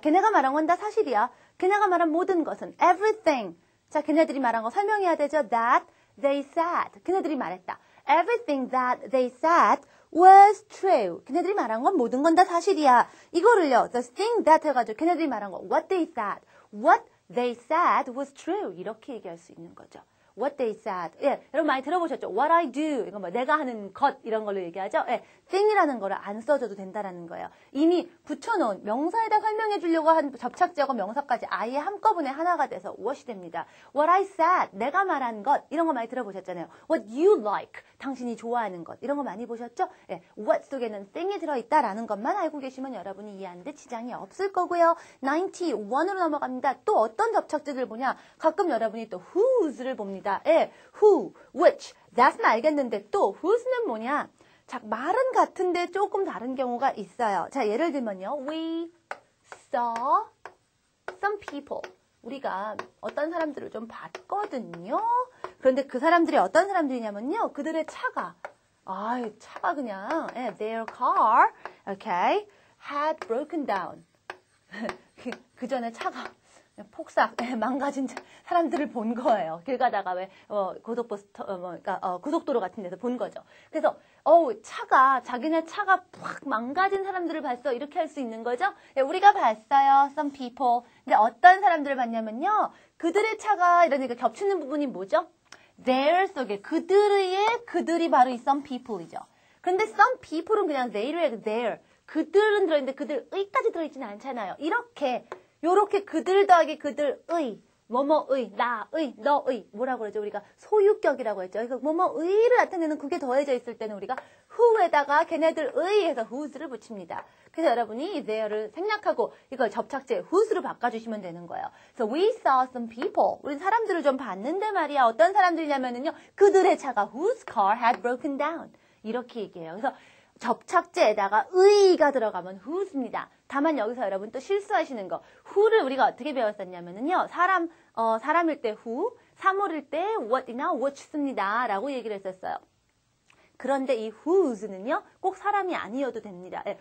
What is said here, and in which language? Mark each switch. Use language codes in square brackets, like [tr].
[ko] 걔네가 말한 건 다 사실이야. 걔네가 말한 모든 것은 everything. 자, 걔네들이 말한 거 설명해야 되죠. [en] that they said. [ko] 걔네들이 말했다. [en] everything that they said was true. [ko] 걔네들이 말한 건 모든 건 다 사실이야. 이거를요. [en] The thing that [ko] 해가지고 걔네들이 말한 거 [en] what they said. What they said was true. [ko] 이렇게 얘기할 수 있는 거죠. [en] What they said. [ko] 여러분 많이 들어보셨죠? [en] What I do. [ko] 이거 내가 하는 것 이런 걸로 얘기하죠. thing이라는 거를 안 써줘도 된다라는 거예요. 이미 붙여놓은 명사에다 설명해 주려고 한 접착제하고 명사까지 아예 한꺼번에 하나가 돼서 what이 됩니다. [en] What I said. [ko] 내가 말한 것. 이런 거 많이 들어보셨잖아요. [en] What you like. [ko] 당신이 좋아하는 것. 이런 거 많이 보셨죠? what 속에는 thing이 들어있다라는 것만 알고 계시면 여러분이 이해하는데 지장이 없을 거고요. 91으로 넘어갑니다. 또 어떤 접착제들 보냐? 가끔 여러분이 또 whose를 봅니다. who, which, that은 알겠는데 또 whose는 뭐냐? 자, 말은 같은데 조금 다른 경우가 있어요. 자, 예를 들면요. [en] We saw some people. [ko] 우리가 어떤 사람들을 좀 봤거든요. 그런데 그 사람들이 어떤 사람들이냐면요. 그들의 차가 그냥 [en] their car, okay, had broken down. [ko] 그 전에 차가 폭삭 망가진 사람들을 본 거예요. 길 가다가 왜 고속도로 같은 데서 본 거죠. 그래서 자기네 차가 팍 망가진 사람들을 봤어. 이렇게 할 수 있는 거죠. 우리가 봤어요. Some people. 근데 어떤 사람들을 봤냐면요. 그들의 차가 이러니까 겹치는 부분이 뭐죠? Their 속에 그들이 바로 이 some people이죠. 그런데 some people은 그냥 they를 their. 그들은 들어있는데 그들의까지 들어있지는 않잖아요. 요렇게 그들 더하기 그들의, 뭐뭐의, 나의, 너의, 뭐라고 그러죠? 우리가 소유격이라고 했죠. 그래서 뭐뭐의를 나타내는 그게 더해져 있을 때는 우리가 who에다가 걔네들의 해서 whose를 붙입니다. 그래서 여러분이 there를 생략하고 이걸 접착제 whose로 바꿔주시면 되는 거예요. [en] 그래서 we saw some people. [ko] 우리 사람들을 좀 봤는데 말이야. 어떤 사람들이냐면은요. 그들의 차가 [en] whose car had broken down. [ko] 이렇게 얘기해요. 그래서 접착제에다가 의가 들어가면 who's입니다. 다만 여기서 여러분 또 실수하시는 거. who를 우리가 어떻게 배웠었냐면은요. 사람일 때 who, 사물일 때 what이나 which습니다. 라고 얘기를 했었어요. 그런데 이 who's는요. 꼭 사람이 아니어도 됩니다.